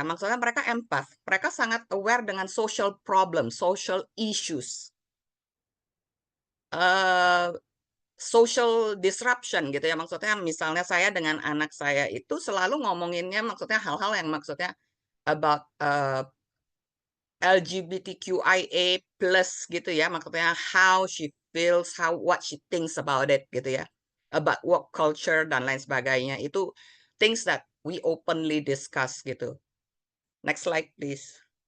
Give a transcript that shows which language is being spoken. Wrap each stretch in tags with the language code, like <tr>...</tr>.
<id>Maksudnya mereka empath. Mereka sangat aware dengan</id> <en>social problem, social issues.</en> <id>Social disruption gitu ya. Maksudnya misalnya saya dengan anak saya itu selalu ngomonginnya maksudnya hal-hal yang maksudnya about LGBTQIA+ gitu ya. Maksudnya</id> <en>how she feels, what she thinks about it</en> <id>gitu ya.</id> <en>About work culture</en> <id>dan lain sebagainya. Itu</id> <en>things that we openly discuss</en> <id>gitu.</id> <en>Next slide, please.</en>